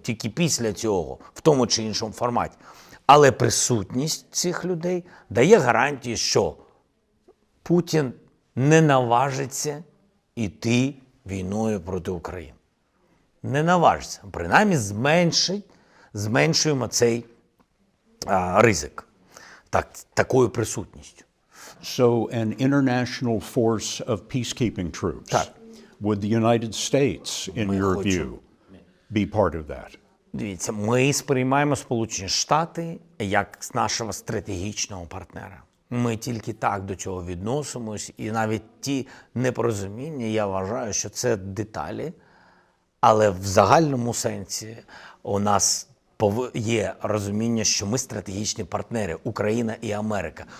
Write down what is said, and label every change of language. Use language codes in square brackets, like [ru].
[uk] Тільки після цього, в тому чи іншому форматі. Але присутність цих людей дає гарантію, що Путін не наважиться йти війною проти України. Не наважиться. Принаймні зменшуємо цей ризик такою присутністю. [en] So an international force of peacekeeping troops, would the United States, in your view, be part of that? [uk] Дивіться, ми сприймаємо Сполучені Штати як нашого стратегічного партнера. Ми тільки так до цього відносимось, і навіть ті непорозуміння, я вважаю, що це деталі, але в загальному сенсі у нас є розуміння, що ми стратегічні партнери, Україна і Америка.